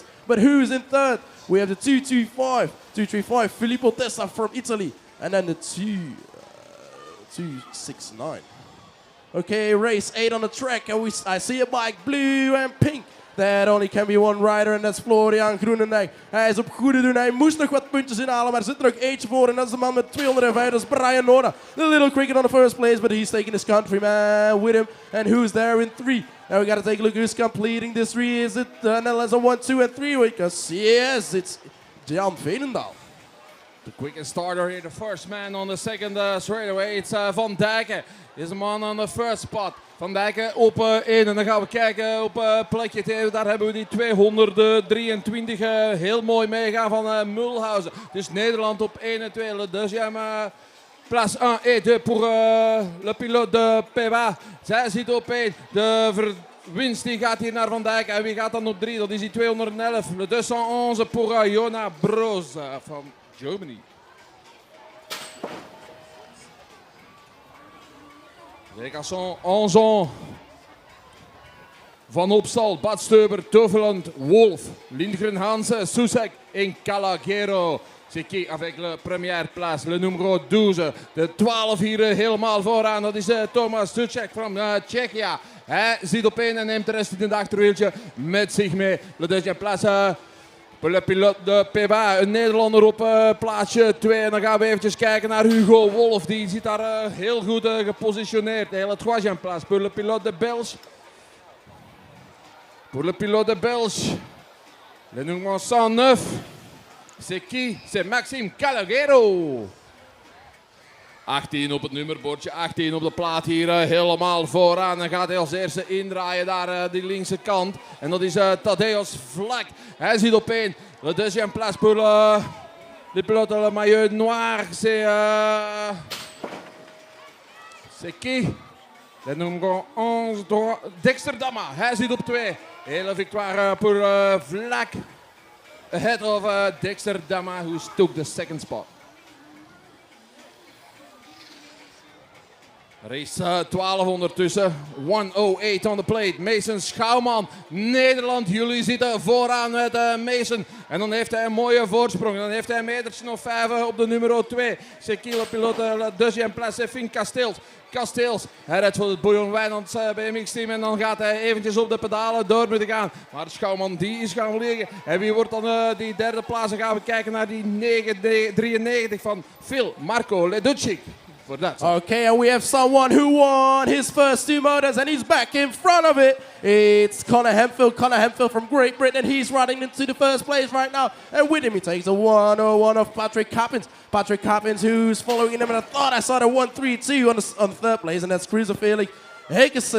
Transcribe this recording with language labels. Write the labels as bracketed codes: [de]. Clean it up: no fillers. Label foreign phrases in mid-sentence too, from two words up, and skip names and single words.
[en] But who's in third? We have the 235 Filippo Tessa from Italy. And then the 269. Okay, race 8 on the track, and I see a bike, blue and pink. That only can be one rider, and that's Florian Groenendijk. [nl] Hij is op goede doen, hij moest nog wat puntjes inhalen, maar er zit er ook eentje voor. En dat is de man met 205, dat is Brian Norda. [en] The little cricket on the first place, but he's taking his countryman with him. And who's there in 3? Now we got to take a look who's completing this 3. Is it Netherlands on 1, 2, and 3? Because yes, it's Jan Veenendaal. The quickest starter here, the first man on the second straight away. It's Van Dijken. Is the man on the first spot. [nl] Van Dijken op 1 en dan gaan we kijken op plekje 2. Daar hebben we die 223 heel mooi meegaan van Mulhausen. Dus Nederland op 1 en 2. [fr] Le deuxième place 1 et 2 pour le pilote de Peba. [nl] Zij zit op 1. De winst die gaat hier naar Van Dijken. En wie gaat dan op 3? Dat is die 211. [fr] Le 211 pour Jona Broos van Germany. Les garçons, 11 ans. Van Opstal, Bad Steuber, Toverland, Wolf, Lindgren Hansen, Susek en Calagero. C'est qui avec la première place, le numéro 12. [nl] De 12 hier helemaal vooraan, dat is Thomas Sucek van Tsjechië. Hij zit op 1 en neemt de rest in het achterwieltje met zich mee. [fr] Le deuxième place pour le pilote de Peba, [nl] een Nederlander op plaatsje 2. En dan gaan we eventjes kijken naar Hugo Wolf. Die zit daar heel goed gepositioneerd. [fr] De troisième place pour le pilote de Belge. Pour le pilote de Belge, le numéro 109. C'est qui? C'est Maxime Calagero. [nl] 18 op het nummerbordje, 18 op de plaat hier helemaal vooraan. Dan gaat hij als eerste indraaien daar die linkse kant. En dat is Tadeusz Vlak. Hij zit op 1. [fr] Le deuxième place pour le pilote le maillot noir. C'est qui? Le numéro 11, Dexter Damma. [nl] Hij zit op 2. [fr] Hele victoire pour Vlak. [en] Ahead of Dexter Damma, who took the second spot. [nl] Race 12 ondertussen. [en] 1:08 on the plate. Mason Schouwman. Nederland. [nl] Jullie zitten vooraan met Mason. En dan heeft hij een mooie voorsprong. Dan heeft hij een metertje of 5 op de nummer 2. [fr] C'est qui le pilote? La deuxième place, Finn Kasteels. [nl] Hij rijdt voor het Bouillon Wijnands BMX team. En dan gaat hij eventjes op de pedalen door moeten gaan. Maar Schouwman die is gaan liggen. En wie wordt dan die derde plaats? Dan gaan we kijken naar die 993 van Phil Marco Leducic. [en] Okay, and we have someone who won his first 2 motors, and he's back in front of it. It's Connor Hemphill from Great Britain, and he's running into the first place right now. And with him, he takes a 101 of Patrick Coppins, who's following him. And I thought I saw the 132 on the third place, and that's Cruiser Felix Hagerson.